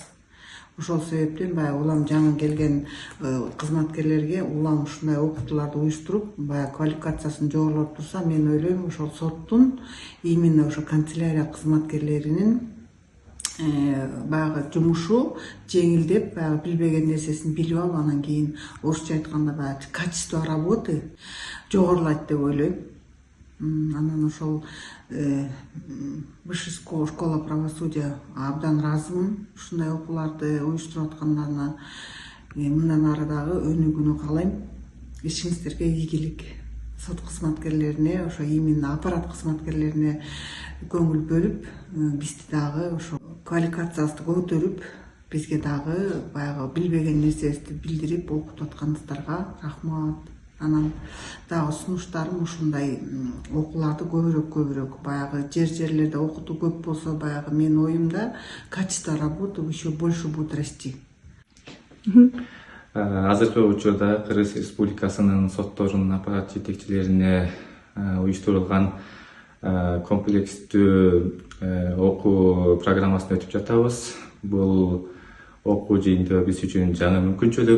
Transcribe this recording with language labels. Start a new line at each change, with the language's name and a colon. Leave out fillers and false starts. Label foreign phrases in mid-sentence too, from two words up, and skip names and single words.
Kyrgyz: Ошол себептен баягы улам жаңы келген кызматкерлерге улам ушундай окутууларды уюштуруп, баягы квалификациясын жогорулатып турса, мен ойлойм ошол соттун именно ошо канцелярия кызматкерлеринин баягы жумушу жеңилдеп, баягы билбеген нерсесин билип алып, анан кийин орусча айтканда баягы
Russian: качество работы
Kyrgyz: жогорулайт деп ойлойм. Анан ошол Высшая школа правосудия абдан ыраазымын ушундай окууларды уюштуруп аткандарына. Мындан ары дагы өнүгүүнү каалайм. Ишиңиздерге ийгилик. Сот кызматкерлерине, ошо именно аппарат кызматкерлерине көңүл бөлүп, бизди дагы ошо квалификациябызды көтөрүп, бизге дагы баягы билбеген нерсебизди билдирип окутуп атканыңыздарга рахмат. Анан дагы сунуштарым ушундай окууларды көбүрөөк баягы жерлерде окутуу көп болсо, баягы менин оюмда
Russian: качество работы еще больше будет расти.
Kyrgyz: Азыркы учурда Кыргыз Республикасынын сотторунун аппарат жетекчилерине уюштурулган комплекстүү окуу программасын өтүп жатабыз. Бул окуу жыйынтыгы биз үчүн жаңы мүмкүнчүлүк.